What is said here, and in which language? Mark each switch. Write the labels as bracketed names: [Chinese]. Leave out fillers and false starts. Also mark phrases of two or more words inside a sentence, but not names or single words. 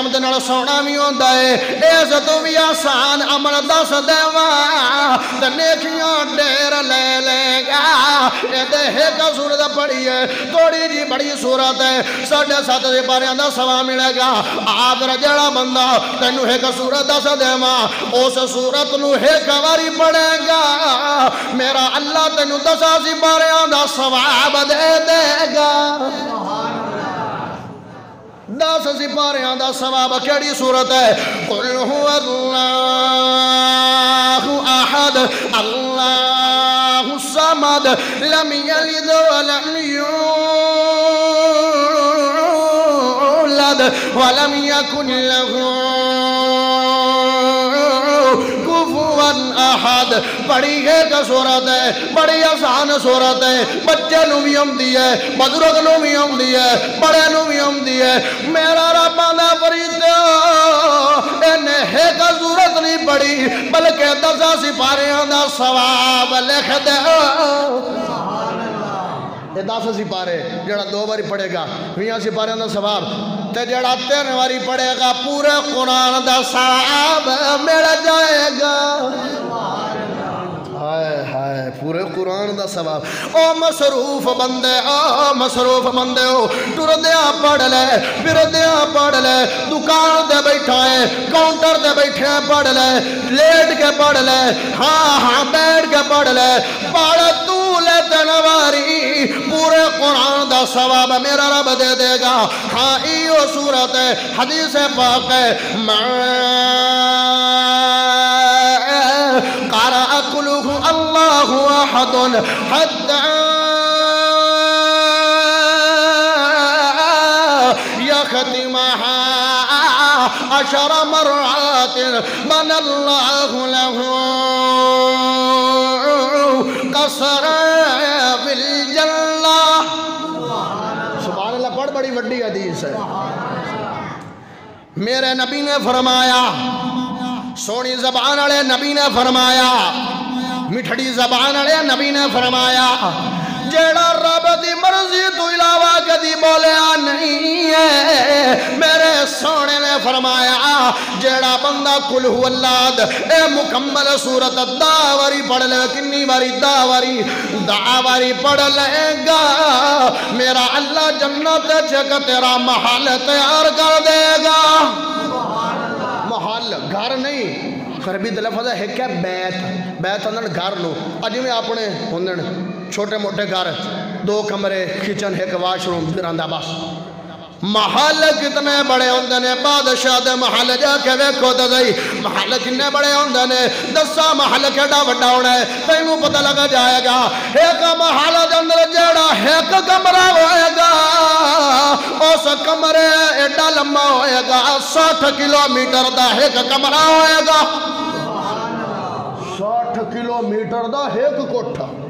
[Punjabi] دے نال سونا بھی ہوندا ہے اس تو بھی آسان عمل دس دے نیکیاں ڈیر لے لے گا ایک سورت پڑھی ہے تھوڑی جی بڑی سورت ہے 7.5 سپاریاں دا ثواب ملے گا آخر جڑا بندہ تینوں ایک سورت دس دیواں اس سورت نو ایک واری پڑھے گا میرا اللہ تینوں 10 سپاریاں دا ثواب دے دے گا 10 سپاریاں دا ثواب کیڑی صورت ہے [Arabic] قل هو اللہ احد اللہ الصمد لم یلد ولم یولد ولم یکن له کفوا احد [Punjabi] بڑی ایک صورت ہے، بڑی آسان صورت ہے، بچے نو بھی آمدی ہے، بزرگ نو بھی آمدی ہے، بڑے نو بھی آمدی ہے۔ میرا رب آندا فرشتو انہیں ایک صورت نہیں پڑھی بلکہ 10 سپاریاں دا ثواب لکھ دے۔ یہ 10 سپارے جڑا 2 باری پڑھے گا 20 سپاریاں دا ثواب، تے جڑا 3 باری پڑھے گا پورے قرآن دا ثواب مل جائے گا۔ ہائے ہائے پورے قرآن دا ثواب۔ او مصروف بندے، او مصروف بندے ہو، ٹردیاں پڑھ لے، پھردیاں پڑھ لے، دکان دے بیٹھا ہے، کاؤنٹر دے بیٹھے پڑھ لے، لیٹ کے پڑھ لے، ہاں ہاں بیٹھ کے پڑھ لے، پڑھ تو لے تنواری پورے قرآن دا ثواب میرا رب دے دے گا۔ ہاں ایو صورت ہے، حدیث پاک ہے، [Arabic] قرأ قُلْهُ اللَّهُ أَحَدٌ حَتَّى يَخْتِمَهَا 10 مرات بنى الله له قصرا في الجنة۔ سبحان اللہ، [Punjabi] بڑی وڈی حدیث ہے۔ میرے نبی نے فرمایا، سونی زبان والے نبی نے فرمایا، مٹھڑی زبان والے نبی نے فرمایا، جیڑا رب دی مرضی تو علاوہ کدی بولیا نہیں ہے، میرے سونے نے فرمایا جیڑا بندہ [Arabic] قل هو اللہ [Punjabi] اے مکمل سورت 10 باری پڑھ لے، کنی باری 10 باری پڑھ لے گا، میرا اللہ جنت چک تیرا محل تیار کر دے گا۔ محل گھر نہیں، عربی دے لفظ ہے کہ بیت اندر گھر لو، اجی میں اپنے ہوندن چھوٹے موٹے گھر، 2 کمرے، کچن، 1 واش روم براندہ بس۔ محل کتنے بڑے ہوندے نے، بادشاہ دے محل جا کے ویکھو تے صحیح، محل کتنے بڑے ہوندے نے، 10 محل کیڑا وڈا ہونا ہے تینوں پتہ لگا جائے گا۔ ایک محل دے اندر جیڑا 1 کمرہ ہوئے گا، اس کمرے ایڈا لمبا ہوئے گا 60 کلومیٹر دا 1 کمرہ ہوئے گا، 60 کلومیٹر دا 1 کوٹھا۔